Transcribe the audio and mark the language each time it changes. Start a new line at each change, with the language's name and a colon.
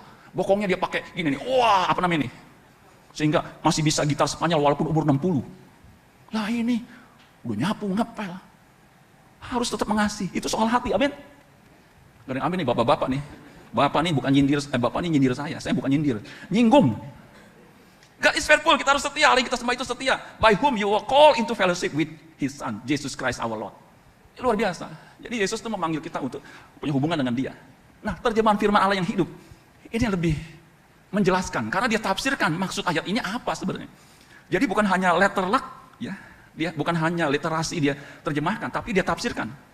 Indonesian: Bokongnya dia pakai gini nih. Apa namanya nih? Sehingga masih bisa gitar Spanyol walaupun umur 60. Lah ini udah nyapu, ngepel. Harus tetap mengasihi. Itu soal hati, amin. Gak ada yang amin nih bapak-bapak nih. Bapak nih bukan nyindir, Bapak nih nyindir saya bukan nyindir, nyinggung.
English: God is faithful,
Indonesian: kita harus setia, Allah yang kita sembah itu setia.
English: By whom you were called into fellowship with His Son, Jesus Christ our Lord.
Indonesian: Luar biasa. Jadi Yesus itu memanggil kita untuk punya hubungan dengan Dia. Nah, terjemahan firman Allah yang hidup, ini lebih menjelaskan, karena dia tafsirkan maksud ayat ini apa sebenarnya. Jadi bukan hanya letter luck, ya, dia bukan hanya literasi dia terjemahkan, tapi dia tafsirkan.